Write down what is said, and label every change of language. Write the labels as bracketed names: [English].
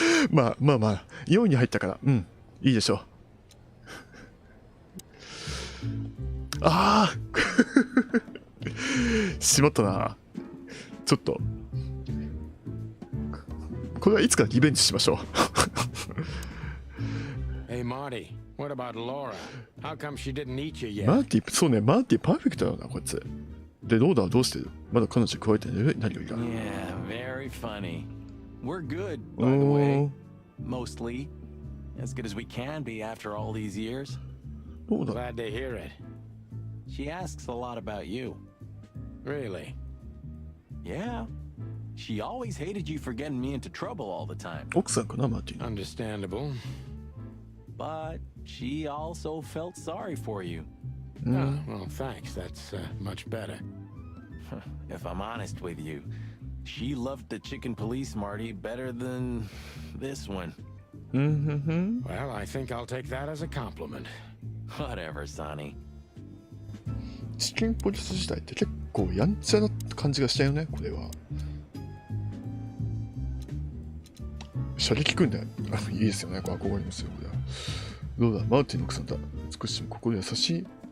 [Japanese] まあ、4位に入ったから、いいでしょう。しまったな。ちょっと。これはいつかリベンジしましょう。 [English] Hey, Marty, what about Laura? How come she didn't eat you yet? [Japanese] マーティパーフェクトだよな、こいつ。で、ローダーはどうしてる？まだ彼女加えてる？何がいいか。 [English] Yeah, very funny. We're good, by the way. Mostly. As good as we can be after all these years. Glad to hear it. She asks a lot about you. Really? Yeah. She always hated you for getting me into trouble all the time. [Japanese] 奥さんかな、マーティ。 [English] Understandable. But she also felt sorry for you. Oh, well, thanks. That's much better. If I'm honest with you, she loved the chicken police Marty better than this one. Well, I think I'll take that as a compliment. Whatever, Sonny. [Japanese] チキンポリス時代って結構やんちゃな感じがしたよね、これは。射撃訓練。いいですよね、これ憧れますよ、これは。どうだ、マーティンの奥さんだ。少しも心優しい。